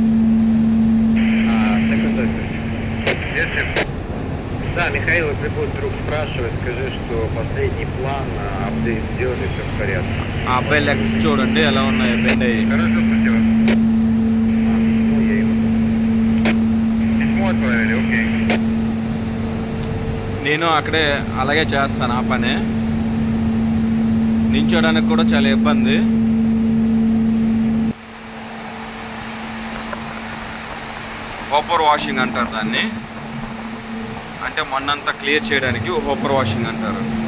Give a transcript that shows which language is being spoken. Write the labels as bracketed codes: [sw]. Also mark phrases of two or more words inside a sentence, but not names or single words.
[ru] Да, Михаил, если будет вдруг спрашивать, скажи, что последний план, апдейт сделали, все в порядке. [te] ఆ అబ్బాయి లెగ్స్ చూడండి ఎలా ఉన్నాయి, బెండ్ అయ్యి. [ru] Хорошо, спасибо. Ну, я ему. Письмо отправили, окей. [te] నేను అక్కడే అలాగే చేస్తాను ఆ పనే. నించోడానికి కూడా చాలా ఇబ్బంది. [en] hopper washing [te] అంటారు దాన్ని, అంటే మన్నంతా క్లియర్ చేయడానికి [en] hopper washing [te] అంటారు.